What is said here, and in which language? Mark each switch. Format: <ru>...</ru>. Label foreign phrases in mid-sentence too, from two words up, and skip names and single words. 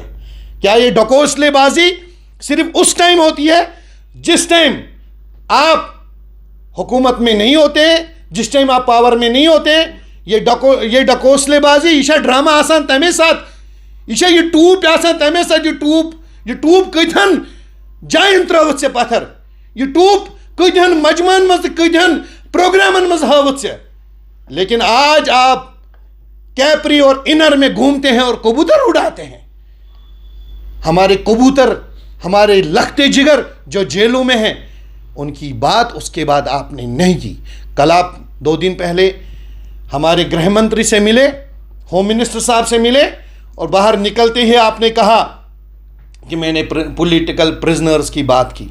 <hi>क्या ये डकोसलेबाजी सिर्फ उस टाइम होती है जिस टाइम आप हुकूमत में नहीं होते, जिस टाइम आप पावर में नहीं होते?</hi> <ks>ये डकोसलेबाजी, ईशा ड्रामा आसान तमे साथ, ईशा ये टूप आसान तमे साथ, ये टूप कथन जायन त्रवत से पत्थर, ये टूप कदन मजमान मज, कदन प्रोग्रामन मज हावत से।</ks> <hi>लेकिन आज आप कैपरी और इनर में घूमते हैं और कबूतर उड़ाते हैं। हमारे कबूतर, हमारे लखते जिगर जो जेलों में हैं, उनकी बात उसके बाद आपने नहीं की। कल आप 2 दिन पहले हमारे गृह मंत्री से मिले,</hi> <en>home minister</en> <hi>साहब से मिले, और बाहर निकलते ही आपने कहा कि मैंने</hi> <en>political prisoners</en> <hi>की बात की।</hi>